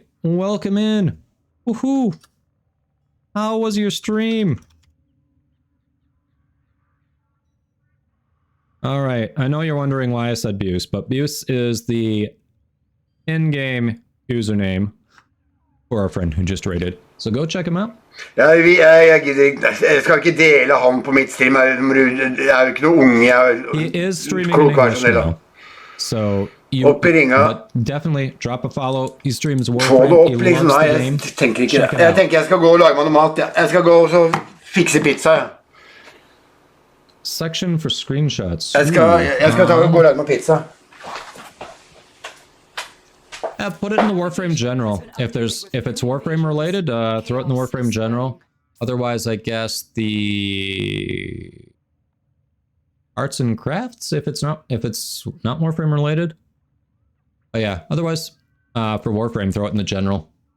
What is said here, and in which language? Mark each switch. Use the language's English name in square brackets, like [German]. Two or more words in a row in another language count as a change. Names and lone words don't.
[English] Welcome in! Woohoo! How was your stream? All right, I know you're wondering why I said Buse, but Buse is the in-game username for our friend who just raided. So go check him out. [Norwegian] Jeg skal ikke dele ham på mitt stream. Jeg er jo ikke noe unge. [English] He is streaming in English now. So you but definitely drop a follow. He streams Warframe. He loves the game. [Norwegian] Jeg tenker jeg skal gå og lage meg noe mat. Jeg skal gå og så fikse pizza. [English] Section for screenshots. [Norwegian] Jeg skal ta og gå og lage meg pizza. [English] Yeah, put it in the Warframe general. If it's Warframe related, throw it in the Warframe general. Otherwise, I guess the arts and crafts. If it's not Warframe related. But yeah, otherwise, for Warframe, throw it in the general.